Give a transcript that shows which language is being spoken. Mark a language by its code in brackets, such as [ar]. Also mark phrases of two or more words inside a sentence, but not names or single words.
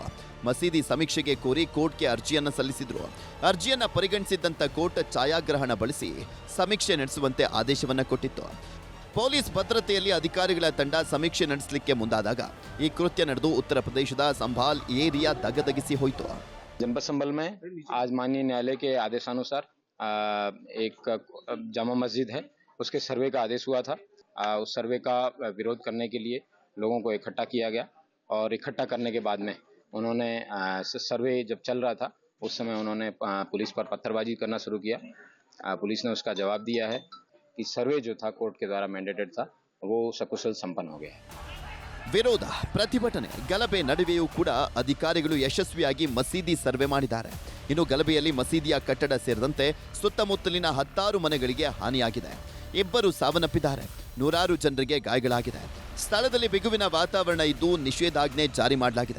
[kn] ಮಸೀದಿ ಸಮೀಕ್ಷೆಗೆ ಕೋರಿ ಕೋರ್ಟ್ಗೆ ಅರ್ಜಿಯನ್ನ ಸಲ್ಲಿಸಿದ್ರು. ಅರ್ಜಿಯನ್ನ ಪರಿಗಣಿಸಿದ್ದಂತ ಕೋರ್ಟ್ ಛಾಯಾಗ್ರಹಣ ಬಳಸಿ ಸಮೀಕ್ಷೆ ನಡೆಸುವಂತೆ ಆದೇಶವನ್ನ ಕೊಟ್ಟಿತ್ತು. ಪೊಲೀಸ್ ಭದ್ರತೆಯಲ್ಲಿ ಅಧಿಕಾರಿಗಳ ತಂಡ ಸಮೀಕ್ಷೆ ನಡೆಸಲಿಕ್ಕೆ ಮುಂದಾದಾಗ ಈ ಕೃತ್ಯ ನಡೆದು ಉತ್ತರ ಪ್ರದೇಶದ ಸಂಭಾಲ್ ಏರಿಯಾ ದಗದಗಿಸಿ ಹೋಯಿತು. [hi] जनपद संभल में आज माननीय न्यायालय के आदेशानुसार एक जामा मस्जिद है, उसके सर्वे का आदेश हुआ था। उस सर्वे का विरोध करने के लिए लोगों को इकट्ठा किया गया और इकट्ठा करने के बाद में उन्होंने सर्वे जब चल रहा था उस समय उन्होंने पुलिस पर पत्थरबाजी करना शुरू किया। पुलिस ने उसका जवाब दिया है कि सर्वे जो था कोर्ट के द्वारा मैंडेटेड था वो सकुशल संपन्न हो गया है। [kn] ವಿರೋಧ, ಪ್ರತಿಭಟನೆ, ಗಲಭೆ ನಡುವೆಯೂ ಕೂಡ ಅಧಿಕಾರಿಗಳು ಯಶಸ್ವಿಯಾಗಿ ಮಸೀದಿ ಸರ್ವೆ ಮಾಡಿದ್ದಾರೆ. ಇನ್ನು ಗಲಭೆಯಲ್ಲಿ ಮಸೀದಿಯ ಕಟ್ಟಡ ಸೇರಿದಂತೆ ಸುತ್ತಮುತ್ತಲಿನ 10 ಮನೆಗಳಿಗೆ ಹಾನಿಯಾಗಿದೆ. 2 ಸಾವನ್ನಪ್ಪಿದ್ದಾರೆ, ನೂರಾರು ಜನರಿಗೆ ಗಾಯಗಳಾಗಿದೆ. ಸ್ಥಳದಲ್ಲಿ ಬಿಗುವಿನ ವಾತಾವರಣ ಇದ್ದು ನಿಷೇಧಾಜ್ಞೆ ಜಾರಿ ಮಾಡಲಾಗಿದೆ.